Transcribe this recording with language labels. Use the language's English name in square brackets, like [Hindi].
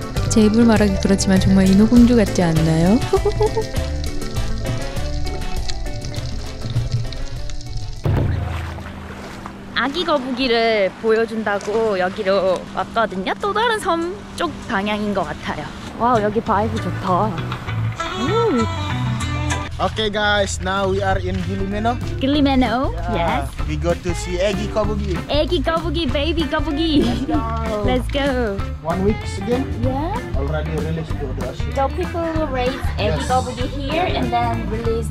[Korean] 제 입을 말하기 그렇지만 정말 인어공주 같지 않나요? 아기 거북이를 보여준다고 여기로 왔거든요. 또 다른 섬 쪽 방향인 것 같아요. 와우, 여기 바이브 좋다. [English] Okay guys, now we are in Gilimeno. [Korean] 길리메노. Yes. [English] We go to see [Korean] Eggy Kobugi. 애기 거북이, 베이비 거북이. [English] Let's go. 1 week again. Yeah. Already released to the ocean. So people will raise [Korean] 애기 거북이 [English] here and then release.